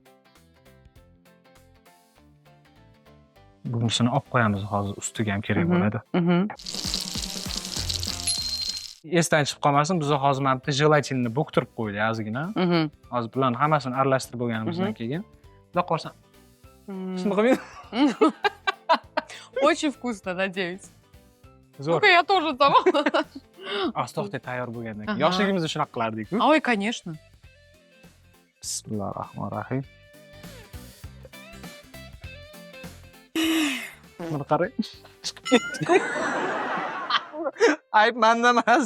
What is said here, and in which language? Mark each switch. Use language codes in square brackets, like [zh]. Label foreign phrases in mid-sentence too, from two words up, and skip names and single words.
[uz] Bunisini olib qo'yamiz hozir, ustiga ham kerak bo'ladi. Esdan chiqib qolmasin, biz hozir mana bitta jelatinni bo'ktirib qo'ydik ozgina. Hozir bularni hammasini aralashtirib bo'lganimizdan keyin, xudo qolsa. Shuni qilmaydi. [ru] Очень вкусно, надеюсь. [uz] Zo'r. [ru] Ну-ка, я тоже сама. [uz] Astoqda tayyor bo'lgandan keyin. Yoshligimizda shunaqa qilardik-ku. [ru] Ой, конечно. [uz] Bismillahirrohmanirrohim. Buni qarang. Ayb menda emas.